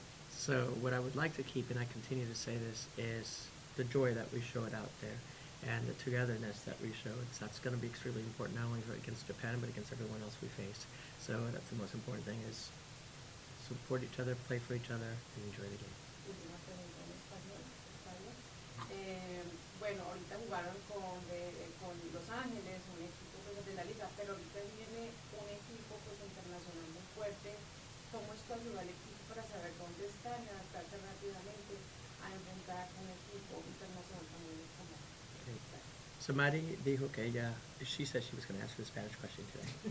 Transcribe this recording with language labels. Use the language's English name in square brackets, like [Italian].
[English] So what I would like to keep, and I continue to say this, is the joy that we showed out there and the togetherness that we showed. So that's going to be extremely important, not only against Japan, but against everyone else we face. So that's the most important thing, is support each other, play for each other, and enjoy the game. [Spanish] Última pregunta en español, ¿está bien? Bueno, ahorita jugaron con Los Ángeles, un equipo pues, de la liga, pero ahorita viene un equipo pues, internacional muy fuerte. ¿Cómo esto ayuda al equipo para saber dónde están y adaptarse rápidamente a enfrentar un equipo internacional también como este? [English] So Maddie [Spanish] dijo que [English] she said she was going to ask the Spanish question today.